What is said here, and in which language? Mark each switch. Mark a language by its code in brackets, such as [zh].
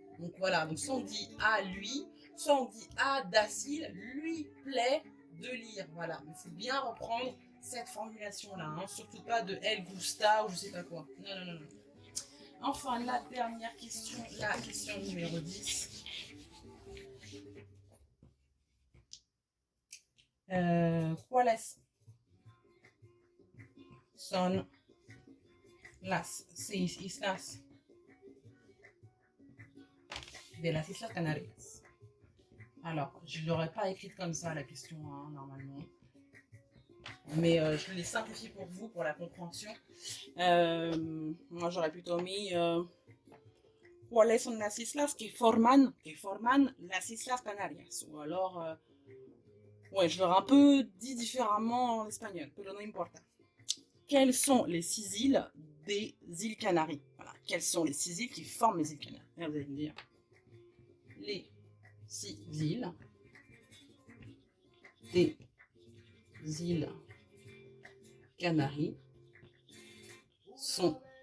[fr] Donc voilà, donc soit on dit à lui, soit on dit à Dasil, lui plaît de lire. Voilà, il faut bien reprendre cette formulation-là. Hein. Surtout pas de El Gusta ou je sais pas quoi. Non, non, non, non. Enfin, la dernière question, la question numéro 10. [es] ¿Cuáles son las 6 islas de las Islas Canarias? [fr] Alors, je ne l'aurais pas écrite comme ça, la question, hein, normalement. Mais je l'ai simplifié pour vous, pour la compréhension. Moi, j'aurais plutôt mis [es] ¿Cuáles son las islas que forman las Islas Canarias? [fr] Ou alors, ouais, je l'aurais un peu dit différemment en espagnol, [es] pero no importa. [fr] Quelles sont les 6 îles des îles Canaries? Voilà. Quelles sont les 6 îles qui forment les îles Canaries? Là, vous allez me dire les 6 îles des îles Canaries sont...